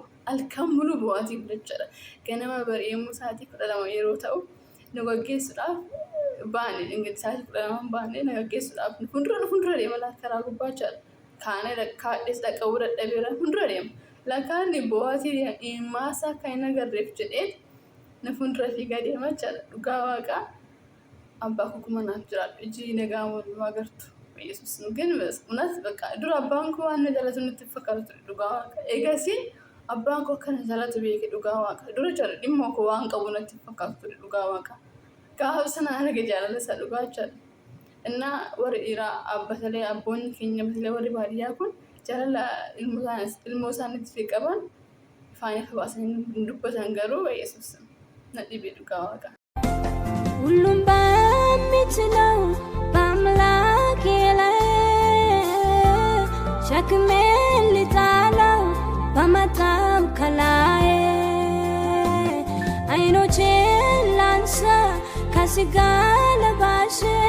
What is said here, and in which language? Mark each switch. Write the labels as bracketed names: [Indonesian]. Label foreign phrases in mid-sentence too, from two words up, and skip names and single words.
[Oromo] Halkan muluu bu'aatiif jechaadha. Ganama bari'eemuu isaatii 12 yeroo ta'u nu gaggeessuudhaaf baane ingilizii isaatii 12 baane nu gaggeessuudhaaf fuuldura deema karaa gubbaa jechaadha. Kaanee kaadhees dhaqabuu dadhabeera fuuldura deema. Lakaan bu'aatii maasaa kan hin agarreef jedhee na fuuldura fiigaa deemaa jechaadha. Dhugaa waaqaa abbaa koo kuma naaf jiraadhu iji nagaa wal agartu Yesuus [Amharic] ግን እውነት በቃ ድሮ [Oromo] አባን koo waan na jaalatu nutti fakkaatu ture dhugaa waaqa eegasii abbaan koo akkana jaalatu beeke dhugaa waaqa dura jala dhimma koo waan qabu natti fakkaatu ture dhugaa waaqa gaafa sana arge jaalala isa dhugaa jechaadha. እና warri dhiiraa abbatanii abboonni keenya basilee warri baadiyyaa kun jalala ilmoo isaaniitti fi qaban faanii habaasanii dubbatan garuu Yesuus na dhibee dhugaa waaqa. [Amharic] ሁሉም በሚችለው በአምላኬ ላይ ሸክሜን ልጣለው በመጣም ከላይ አይኖቼን ላንሳ ከስጋ ለባሽ